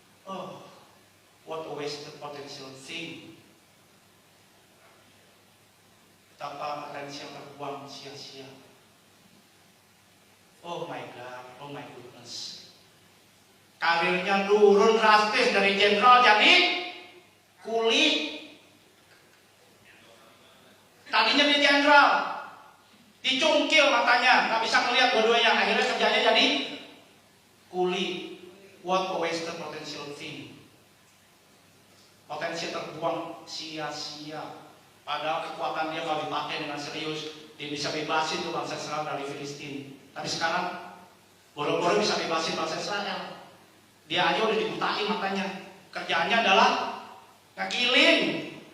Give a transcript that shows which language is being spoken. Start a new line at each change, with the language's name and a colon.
English: Oh, what a wasted potential thing.
Indonesian: Betapa potensi yang terbuang sia-sia.
English: Oh my God, oh my goodness.
Indonesian: Karirnya turun drastis dari jenderal jadi kuli. Tadinya dia jenderal, dicungkil matanya, nggak bisa melihat dua-duanya. Akhirnya kerjanya jadi kuli.
English: What a wasted potential thing.
Indonesian: Potensi terbuang sia-sia. Padahal kekuatan dia kalau dipakai dengan serius, dia bisa bebasin tuh bangsa Israel dari Filistin. Tapi sekarang boro-boro bisa bebasin bangsa Israel. Dia aja udah dibutain matanya. Kerjaannya adalah ngegiling.